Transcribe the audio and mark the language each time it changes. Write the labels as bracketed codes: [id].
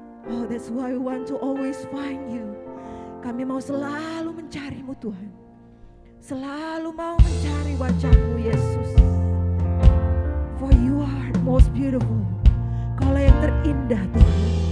[en] Oh, that's why we want to always find you. [id] Kami mau selalu mencari-Mu Tuhan. Selalu mau mencari wajah-Mu Yesus. [en] For you are most beautiful. [id] Kaulah yang terindah Tuhan.